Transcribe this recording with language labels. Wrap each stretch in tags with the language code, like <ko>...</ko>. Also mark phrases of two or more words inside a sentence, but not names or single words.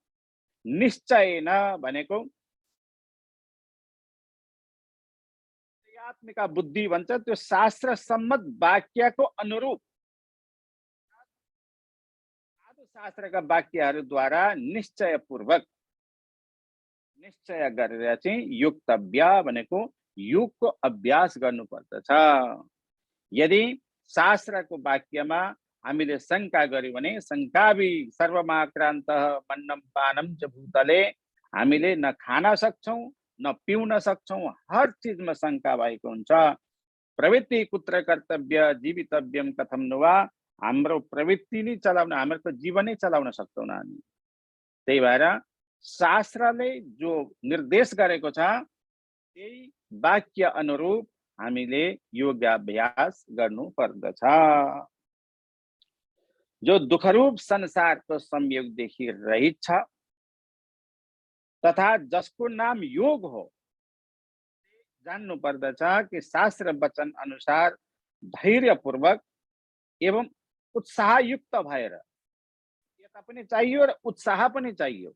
<ne>निश्चयेन भनेको आत्मिका बुद्धि भन्छ त्यो शास्त्र सम्मत वाक्यको अनुरूप साधु शास्त्रका वाक्यहरूद्वारा निश्चयपूर्वक निश्चय गरेर चाहिँ योक्तव्य भनेको योगको अभ्यास गर्नुपर्दछ। यदि शास्त्रको वाक्यमा हामीले शङ्का गर्यौं भने</ne> <sa>शङ्कावि सर्वमाक्रान्त मन्नम पानम च भूतले,</sa> <ne>हामीले न खान सक्छौं न पिउन सक्छौं, हर चीजमा शङ्का भएको हुन्छ।</ne> <sa>प्रवृत्ति कुत्र कर्तव्य जीवितव्यम कथम नुवा,</sa> <ne>हाम्रो प्रवृत्ति नै चलाउन, हाम्रो जीवनै चलाउन सक्दैनौँ हामी। त्यही भएर शास्त्रले जो निर्देश गरेको छ त्यही वाक्य अनुरूप हामीले योगाभ्यास गर्नु पर्दछ। जो दुखरूप संसारको संयोगदेखि रहित छ तथा जसको नाम योग हो, जान्नु पर्दछ कि शास्त्र वचन अनुसार धैर्यपूर्वक एवं उत्साहयुक्त भएर, यता पनि चाहियो र उत्साह पनि चाहियो।</ne>